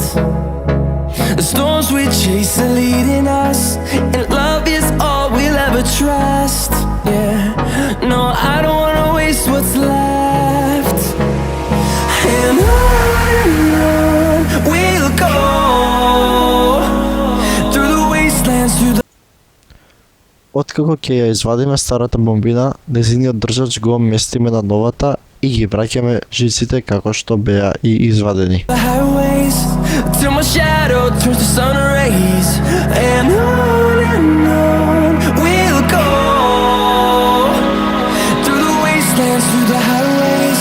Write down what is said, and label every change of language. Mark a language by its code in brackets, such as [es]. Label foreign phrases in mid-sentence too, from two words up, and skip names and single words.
[en] The storms we chase are leading us, and love is all we'll ever trust. Yeah, no, I don't wanna waste what's left. And on we'll go through the wastelands, through the [mk] Откако ќе ја извадиме старата бомбина, нејзиниот држач го местиме на новата и ги враќаме жиците како што беа и извадени. [en] highways till my shadow turns to sun rays. And on we'll go through the wastelands, through the highways.